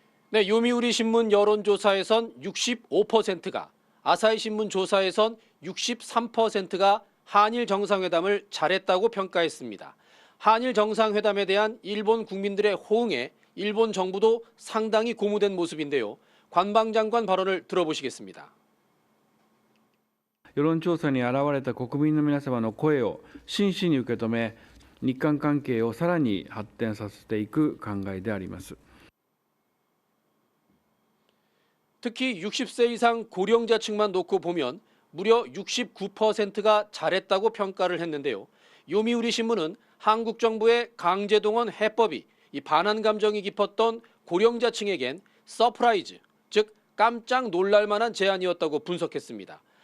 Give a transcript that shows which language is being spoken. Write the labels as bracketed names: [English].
[Korean] 네, 요미우리 신문 여론조사에선 65%가, 아사히 신문 조사에선 63%가 한일 정상회담을 잘했다고 평가했습니다. 한일 정상회담에 대한 일본 국민들의 호응에 일본 정부도 상당히 고무된 모습인데요. 관방장관 발언을 들어보시겠습니다. [Japanese] 世論調査に現れた国民の皆様の声を真摯に受け止め、日韓関係をさらに発展させていく考えであります。 [Korean] 특히 60세 이상 고령자층만 놓고 보면 무려 69%가 잘했다고 평가를 했는데요. 요미우리 신문은 한국 정부의 강제동원 해법이 이 반한 감정이 깊었던 고령자층에겐 서프라이즈, 즉 깜짝 놀랄 만한 제안이었다고 분석했습니다.